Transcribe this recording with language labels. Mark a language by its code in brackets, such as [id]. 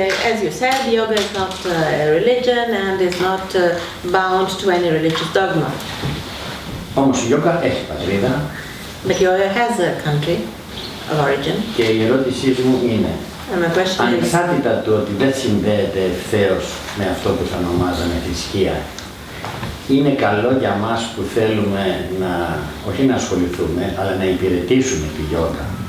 [en] As you said, yoga is not a religion and is not bound to any religious dogma. [el] Όμως η γιόγκα έχει πατρίδα. [en] But yoga has a country of origin. [el] Και η ερώτησή μου είναι, ανεξάρτητα του ότι δεν συνδέεται ευθέως με αυτό που θα ονομάζαμε θρησκεία, είναι καλό για μας που θέλουμε όχι να ασχοληθούμε, αλλά να υπηρετήσουμε τη γιόγκα.